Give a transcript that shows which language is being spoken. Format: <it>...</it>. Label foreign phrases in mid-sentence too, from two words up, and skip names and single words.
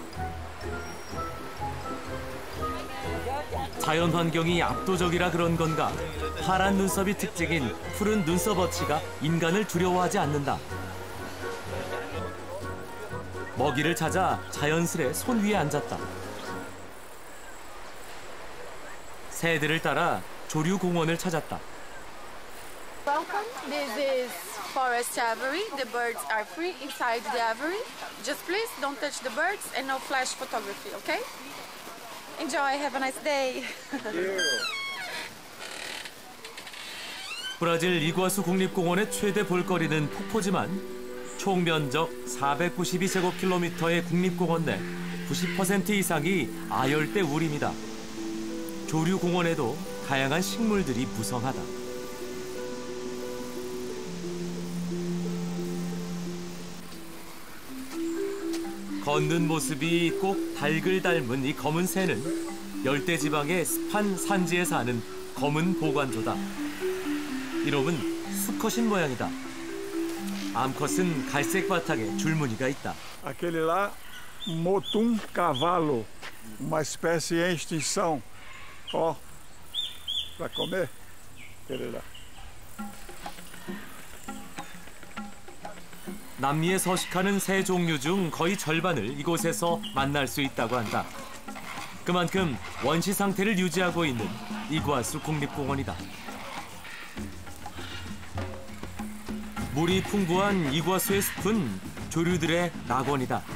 <ko>자연 환경이 압도적이라 그런 건가 파란 눈썹이 특징인 푸른 눈썹어치가 인간을 두려워하지 않는다. 먹이를 찾아 자연스레 손 위에 앉았다. 새들을 따라 조류 공원을 찾았다.</ko> <en>Welcome. This is Forest Aviary. The birds are free inside the aviary. Just please don't touch the birds and no flash photography, okay? Enjoy. Have a nice day.</en> <ko>브라질 이구아수 국립공원의 최대 볼거리는 폭포지만 총 면적 492제곱킬로미터의 국립공원 내 90% 이상이 아열대 우림이다. 조류 공원에도 다양한 식물들이 무성하다. 걷는 모습이 꼭 닭을 닮은 이 검은 새는 열대지방의 습한 산지에 사는 검은 보관조다. 이름은 수컷인 모양이다. 암컷은 갈색 바탕에 줄무늬가 있다.</ko> <pt>Aquele lá, motum cavalo, uma espécie em extinção. Ó, para comer, aquele lá.</pt> <ko>남미에 서식하는 새 종류 중 거의 절반을 이곳에서 만날 수 있다고 한다. 그만큼 원시 상태를 유지하고 있는 이구아수 국립공원이다. 물이 풍부한 이구아수의 숲은 조류들의 낙원이다.</ko>